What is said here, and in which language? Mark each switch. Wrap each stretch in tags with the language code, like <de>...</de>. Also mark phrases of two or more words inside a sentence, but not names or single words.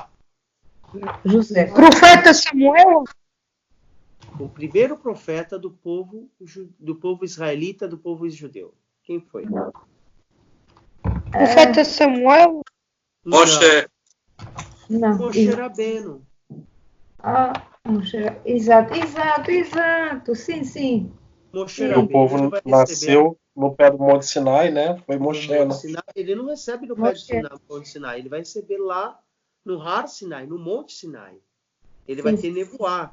<pt>José. Profeta Samuel? O primeiro profeta do povo israelita, do povo judeu. Quem foi? Profeta Samuel? Moshe. Não. Moshe Rabbeinu. Moshe. Exato. Sim. Moshe O Rabbeinu, povo ele vai nasceu no pé do Monte Sinai, né? Foi Moshe, né? ele não recebe no pé do Monte Sinai, ele vai receber lá no Har Sinai, no Monte Sinai. Ele vai ter nevoar.</pt>